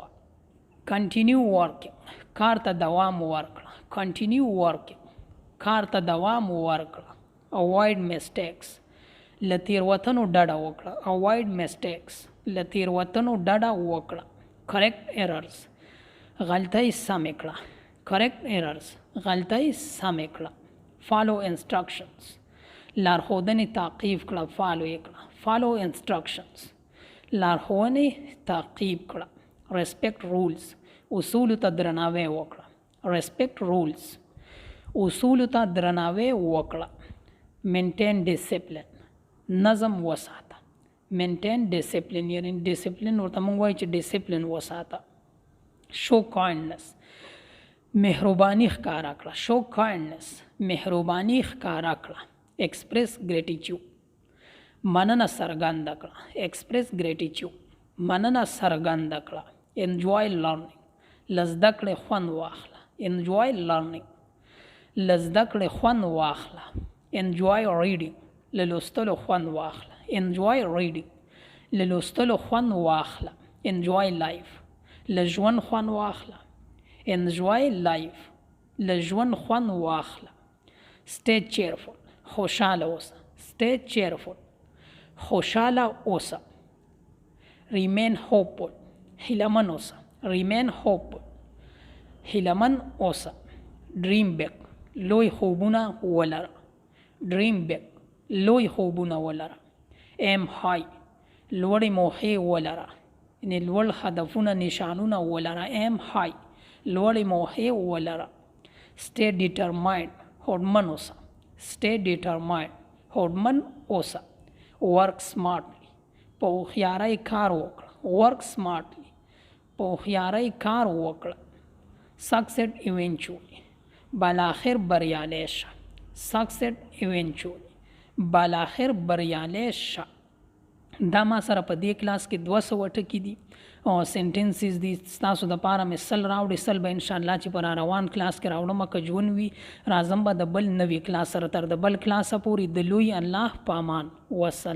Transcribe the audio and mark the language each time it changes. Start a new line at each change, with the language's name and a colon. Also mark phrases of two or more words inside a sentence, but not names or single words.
English: continue working
Pashto: کار ته دوام ورکړه.
English: continue working
Pashto: کار ته دوام ورکړه.
English: avoid mistakes
Pashto: له تېروتنو ډډه وکړه.
English: avoid mistakes
Pashto: له تېروتنو ډډه وکړه.
English: correct errors
Pashto: غلطۍ سمې کړه.
English: correct errors
Pashto: غلطۍ سمې کړه.
English: follow instructions
Pashto: لارښودنې تعقیب کړه. follow یې کړه.
English: follow instructions
Pashto: لارښوونې تعقیب کړه.
English: respect rules
Pashto: اصولو ته درناوی وکړه.
English: respect rules
Pashto: اصولو ته درناوی وکړه.
English: maintain discipline
Pashto: نظم وساته.
English: maintain discipline
Pashto: یعنی discipline ورته موږ وایو چې discipline وساته.
English: show kindness
Pashto: مهرباني ښکاره کړه.
English: show kindness
Pashto: مهرباني ښکاره کړه.
English: express gratitude
Pashto: مننه څرګنده کړه.
English: express gratitude
Pashto: مننه څرګنده کړه.
English: enjoy learning
Pashto: له زده کړې خوند واخله.
English: enjoy learning
Pashto: له زده کړې خوند واخله.
English: enjoy reading
Pashto: له لوستلو خوند واخله.
English: enjoy reading
Pashto: له لوستلو خوند واخله.
English: enjoy life
Pashto: له ژوند خوند واخله.
English: enjoy life
Pashto: له ژوند خوند واخله.
English: stay cheerful
Pashto: خوشاله اوسه.
English: stay cheerful
Pashto: خوشاله اوسه.
English: remain hopeful
Pashto: هیله‌من اوسه.
English: remain hopeful
Pashto: هیله‌من اوسه.
English: dream big
Pashto: لوی خوبونه ولره.
English: dream big
Pashto: لوی خوبونه ولره.
English: aim high
Pashto: لوړې موخې ولره. یعنې لوړ هدفونه نشانونه ولره.
English: aim high
Pashto: لوړې موخې ولره.
English: stay determined
Pashto: هوډمن اوسه.
English: stay determined
Pashto: هوډمن اوسه.
English: work smartly
Pashto: په هوښیارۍ کار وکړه.
English: work smartly
Pashto: په هوښیارۍ کار وکړه.
English: succeed eventually
Pashto: بالاخر بریالی شه.
English: succeed eventually
Pashto: بالاخر بریالی شه. دا ما سره په دې کلاس کې 200 ټکي دي او سنټنسز دي. ستاسو دپاره مې 100 راوړي. 100 به انشاءالله چې په روان کلاس کې راوړم که ژوند وي راځم به د بل نوي کلاس سره. تر د بل کلاسه پورې د لوی الله په امان.